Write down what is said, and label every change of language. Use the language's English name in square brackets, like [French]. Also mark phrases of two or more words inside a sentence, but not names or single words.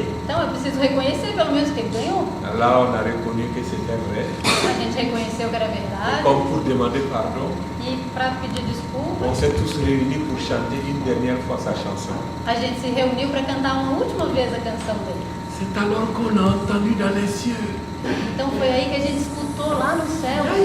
[Portuguese] Então é preciso reconhecer pelo menos que ele ganhou. [French] Là on a reconnu que c'était vrai. [Portuguese] A gente reconheceu que era verdade. [French] Comme pour demander pardon, [Portuguese] E para pedir desculpa, [French] on s'est tous réunis pour chanter une dernière fois sa chanson. [Portuguese] a gente se reuniu para cantar uma última vez a canção dele. [French] C'est alors qu'on a entendu dans les cieux. [Portuguese] Então foi aí que a gente escutou lá no céu.